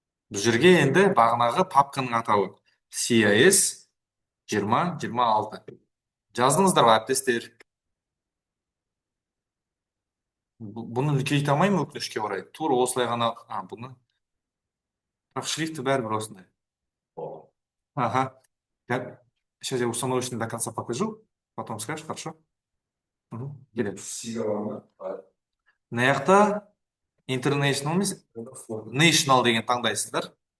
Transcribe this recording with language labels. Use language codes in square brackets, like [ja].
[kk] Бұл жерге енді бағанағы папканың атауы CIS 20-26. Жаздыңыздар ма, әріптестер? Бұны үлкейте алмаймын, өкінішке орай. Тура осылай ғана, бұны. Бірақ шрифті бәрібір осындай. Ага. [ru] Сейчас я установочный до конца покажу, потом скажешь, хорошо? [kk] Келеді. Мына жақта International емес, National деген таңдайсыздар.